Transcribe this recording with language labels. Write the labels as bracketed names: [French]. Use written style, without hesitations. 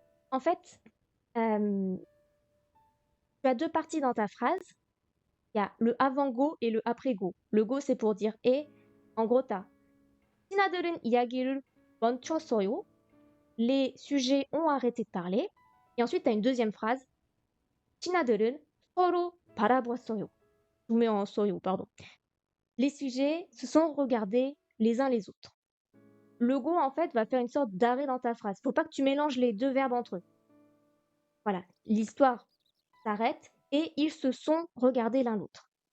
[French] En fait, tu as deux parties dans ta phrase. Il y a le avant-go et le après-go. Le go, c'est pour dire et. En gros, t'as [Korean] 신하들은 이야기를 멈췄어요. [French] Les sujets ont arrêté de parler. Et ensuite, tu as une deuxième phrase. [Korean] 신하들은 서로 바라보았어요. [French] Je vous mets en soyo, pardon. Les sujets se sont regardés les uns les autres. Le go, en fait, va faire une sorte d'arrêt dans ta phrase. Faut pas que tu mélanges les deux verbes entre eux. Voilà, l'histoire s'arrête et ils se sont regardés l'un l'autre.